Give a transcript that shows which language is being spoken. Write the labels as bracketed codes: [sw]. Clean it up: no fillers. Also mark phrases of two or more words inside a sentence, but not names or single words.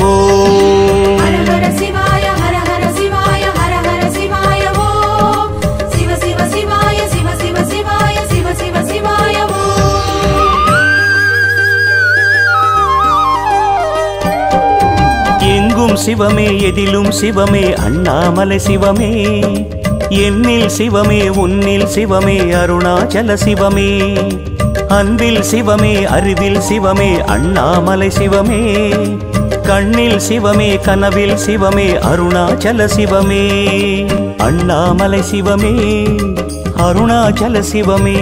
[sa] हर हर शिवाय हर हर शिवाय हर हर शिवाय ओम शिव शिव शिवाय शिव शिव शिवाय शिव शिव शिवाय ओम [ta] எங்கும் சிவமே எதிலும் சிவமே அண்ணாமலை சிவமே எண்ணில் சிவமே உன்னில் சிவமே அருணாச்சல சிவமே அன்பில் சிவமே அறிவில் சிவமே அண்ணாமலை சிவமே கண்ணில் சிவமே கனவில் சிவமே அருணாச்சல சிவமே அண்ணாமலை சிவமே அருணாச்சல சிவமே